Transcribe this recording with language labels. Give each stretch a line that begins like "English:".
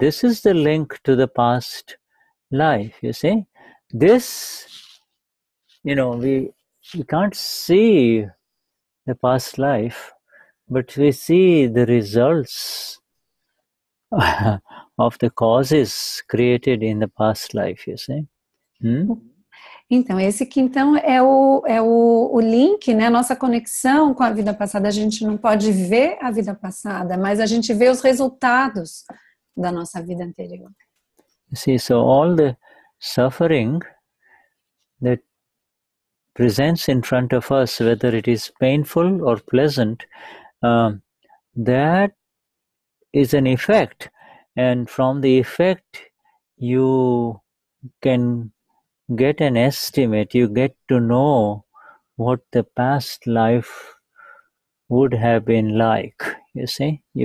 English: This is the link to the past life. You see, this, we can't see the past life, but we see the results of the causes created in the past life, you see.
Portuguese: Então, esse que então é o link, né? Nossa conexão com a vida passada. A gente não pode ver a vida passada, mas a gente vê os resultados da nossa vida anterior.
English: You see, so all the suffering that presents in front of us, whether it is painful or pleasant, that is an effect, and from the effect you can get an estimate, you get to know what the past life would have been like, you see,